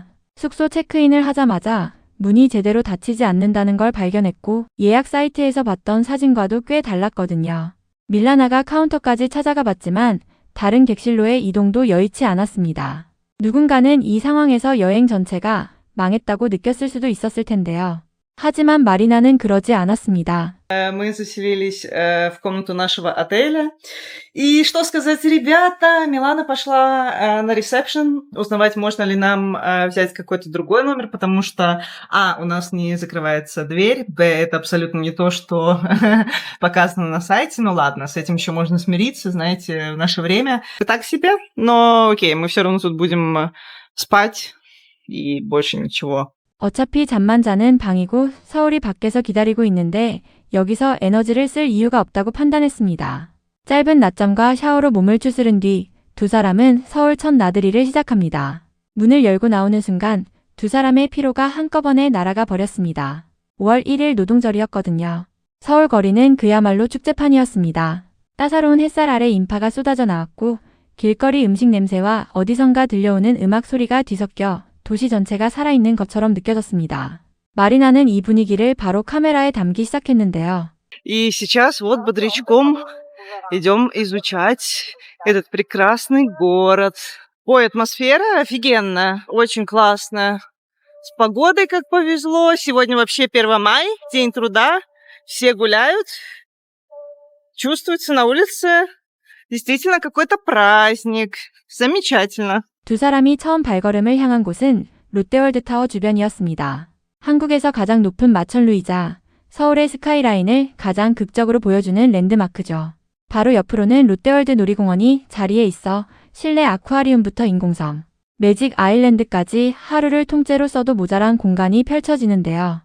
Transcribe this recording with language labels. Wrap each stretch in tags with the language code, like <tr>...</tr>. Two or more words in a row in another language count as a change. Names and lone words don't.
<ko>숙소 체크인을 하자마자 문이 제대로 닫히지 않는다는 걸 발견했고 예약 사이트에서 봤던 사진과도 꽤 달랐거든요. 밀라나가 카운터까지 찾아가 봤지만 다른 객실로의 이동도 여의치 않았습니다. 누군가는 이 상황에서 여행 전체가 망했다고 느꼈을 수도 있었을 텐데요. 하지만 마리나는 그러지 않았습니다.</ko> <ru>Мы заселились в комнату нашего отеля. И что сказать, ребята, Милана пошла на ресепшн узнавать, можно ли нам взять какой-то другой номер, потому что, у нас не закрывается дверь, это абсолютно не то, что показано на сайте. Ну ладно, с этим еще можно смириться, знаете, в наше время так себе. Но окей, мы все равно тут будем спать и больше ничего.</ru> <ko>어차피 잠만 자는 방이고 서울이 밖에서 기다리고 있는데 여기서 에너지를 쓸 이유가 없다고 판단했습니다. 짧은 낮잠과 샤워로 몸을 추스른 뒤 두 사람은 서울 첫 나들이를 시작합니다. 문을 열고 나오는 순간 두 사람의 피로가 한꺼번에 날아가 버렸습니다. 5월 1일 노동절이었거든요. 서울 거리는 그야말로 축제판이었습니다. 따사로운 햇살 아래 인파가 쏟아져 나왔고 길거리 음식 냄새와 어디선가 들려오는 음악 소리가 뒤섞여 도시 전체가 살아있는 것처럼 느껴졌습니다. 마리나는 이 분위기를 바로 카메라에 담기 시작했는데요.</ko> <ru>И сейчас вот бодрячком идем изучать этот прекрасный город. Ой, атмосфера офигенная, очень классно. С погодой как повезло. Сегодня вообще 1 мая, день труда. Все гуляют. Чувствуется на улице действительно какой-то праздник. Замечательно.</ru> <ko>두 사람이 처음 발걸음을 향한 곳은 롯데월드타워 주변이었습니다. 한국에서 가장 높은 마천루이자 서울의 스카이라인을 가장 극적으로 보여주는 랜드마크죠. 바로 옆으로는 롯데월드 놀이공원이 자리에 있어 실내 아쿠아리움부터 인공섬, 매직 아일랜드까지 하루를 통째로 써도 모자란 공간이 펼쳐지는데요.</ko>